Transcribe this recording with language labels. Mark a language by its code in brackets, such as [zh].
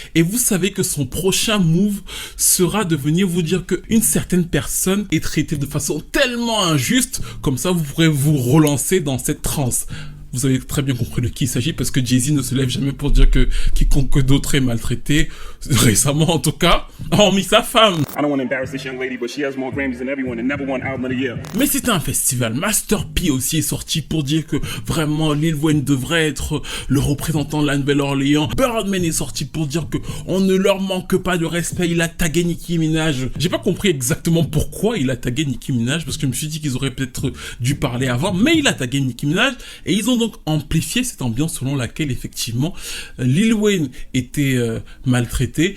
[fr] Et vous savez que son prochain move sera de venir vous dire qu'une certaine personne est traitée de façon tellement injuste, comme ça vous pourrez vous relancer dans cette transe. Vous avez très bien compris de qui il s'agit parce que Jay-Z ne se lève jamais pour dire que quiconque d'autre est maltraité, récemment en tout cas, hormis sa femme. [en] I don't want to embarrass this young lady, but she has more Grammys than everyone and never won Album of the Year. [fr] Mais c'était un festival. Master P aussi est sorti pour dire que vraiment Lil Wayne devrait être le représentant de la Nouvelle-Orléans. Birdman est sorti pour dire que on ne leur manque pas de respect. Il a tagué Nicki Minaj. J'ai pas compris exactement pourquoi il a tagué Nicki Minaj parce que je me suis dit qu'ils auraient peut-être dû parler avant, mais il a tagué Nicki Minaj et ils ont donc amplifié cette ambiance selon laquelle effectivement Lil Wayne était maltraité.